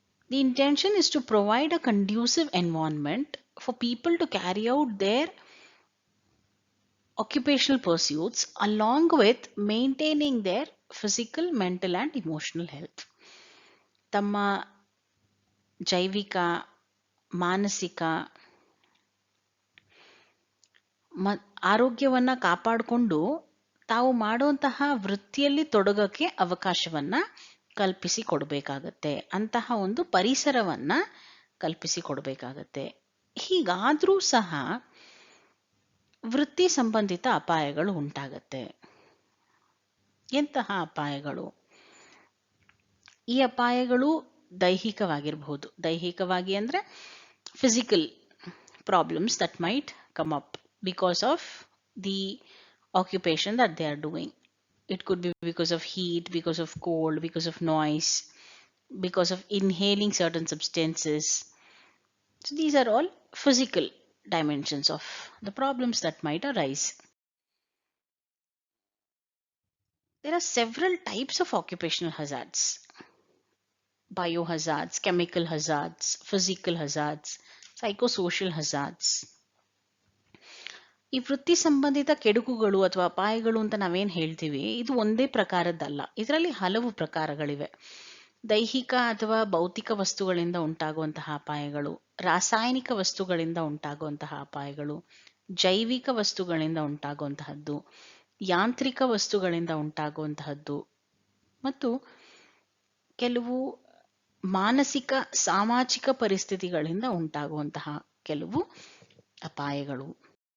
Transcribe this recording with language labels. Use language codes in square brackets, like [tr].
[en] The intention is to provide a conducive environment for people to carry out their occupational pursuits along with maintaining their physical, mental and emotional health. [kn] ತಮ್ಮ ಜೈವಿಕ, ಮಾನಸಿಕ ಆರೋಗ್ಯವನ್ನ ಕಾಪಾಡಿಕೊಂಡು ತಾವು ಮಾಡುವಂತಹ ವೃತ್ತಿಯಲ್ಲಿ ತೊಡಗಕ್ಕೆ ಅವಕಾಶವನ್ನ ಕಲ್ಪಿಸಿಕೊಡ್ಬೇಕಾಗತ್ತೆ. ಅಂತಹ ಒಂದು ಪರಿಸರವನ್ನ ಕಲ್ಪಿಸಿಕೊಡ್ಬೇಕಾಗತ್ತೆ. ಹೀಗಾದ್ರೂ ಸಹ ವೃತ್ತಿ ಸಂಬಂಧಿತ ಅಪಾಯಗಳು ಉಂಟಾಗತ್ತೆ. ಎಂತಹ ಅಪಾಯಗಳು? ಈ ಅಪಾಯಗಳು ದೈಹಿಕವಾಗಿರಬಹುದು. ದೈಹಿಕವಾಗಿ ಅಂದ್ರೆ [en] Physical problems that might come up because of the occupation that they are doing. It could be because of heat, because of cold, because of noise, because of inhaling certain substances. So these are all physical dimensions of the problems that might arise. There are several types of occupational hazards: biohazards, chemical hazards, physical hazards, psychosocial hazards. [kn] ಈ ವೃತ್ತಿ ಸಂಬಂಧಿತ ಕೆಡುಕುಗಳು ಅಥವಾ ಅಪಾಯಗಳು ಅಂತ ನಾವೇನ್ ಹೇಳ್ತೀವಿ, ಇದು ಒಂದೇ ಪ್ರಕಾರದ್ದಲ್ಲ. ಇದರಲ್ಲಿ ಹಲವು ಪ್ರಕಾರಗಳಿವೆ. ದೈಹಿಕ ಅಥವಾ ಭೌತಿಕ ವಸ್ತುಗಳಿಂದ ಉಂಟಾಗುವಂತಹ ಅಪಾಯಗಳು, ರಾಸಾಯನಿಕ ವಸ್ತುಗಳಿಂದ ಉಂಟಾಗುವಂತಹ ಅಪಾಯಗಳು, ಜೈವಿಕ ವಸ್ತುಗಳಿಂದ ಉಂಟಾಗುವಂತಹದ್ದು, ಯಾಂತ್ರಿಕ ವಸ್ತುಗಳಿಂದ ಉಂಟಾಗುವಂತಹದ್ದು ಮತ್ತು ಕೆಲವು ಮಾನಸಿಕ ಸಾಮಾಜಿಕ ಪರಿಸ್ಥಿತಿಗಳಿಂದ ಉಂಟಾಗುವಂತಹ ಕೆಲವು ಅಪಾಯಗಳು.